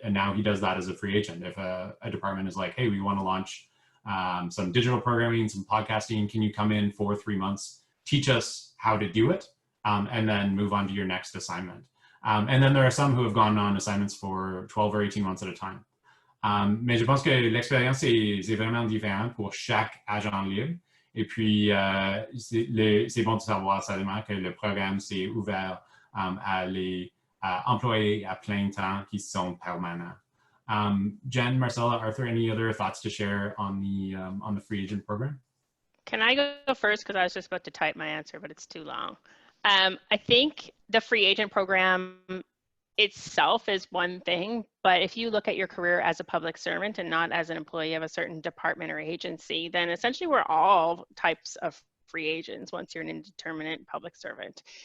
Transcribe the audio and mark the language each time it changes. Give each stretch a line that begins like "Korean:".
English: And now he does that as a free agent. If a department is like, hey, we want to launch some digital programming, some podcasting, can you come in for 3 months, teach us how to do it, and then move on to your next assignment. And then there are some who have gone on assignments for 12 or 18 months at a time.
French: Mais je pense que l'expérience c'est vraiment différent pour chaque agent libre. Et puis, c'est bon de savoir seulement que le programme s'est ouvert à les employés à plein temps qui sont permanents.
English: Jen, Marcella, are there any other thoughts to share on the free agent program? Can I go first? Because I was just about to type my answer, but it's too long. I think the free agent program itself is one thing, but if you look at your career as a public servant and not as an employee of a certain department or agency, then essentially we're all types of free agents once you're an indeterminate public servant.